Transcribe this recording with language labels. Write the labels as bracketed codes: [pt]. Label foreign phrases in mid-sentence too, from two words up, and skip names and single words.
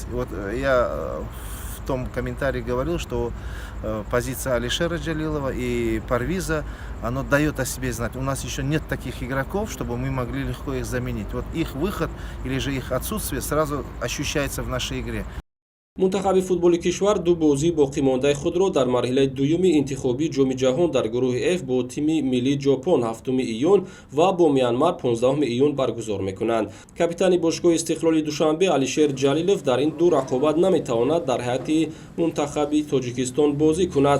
[ru] Вот я в том комментарии говорил, что позиция Алишера Джалилова и Парвиза, оно дает о себе знать. У нас еще нет таких игроков, чтобы мы могли легко их заменить. Вот их выход или же их отсутствие сразу ощущается в нашей игре. [tg] мунтахаби футболи кишвар ду бозии боқимондаи худро дар марҳилаи дуюми интихобии ҷоми ҷаҳон дар гурӯҳи F бо тими миллии Ҷопон 7 июн ва бо Мянмар 15 июн баргузор мекунанд. Капитани бошгоҳи Истиқлоли Душанбе Алишер Ҷалилов дар ин ду рақобат наметавонад дар ҳайати мунтахаби Тоҷикистон бозӣ кунад.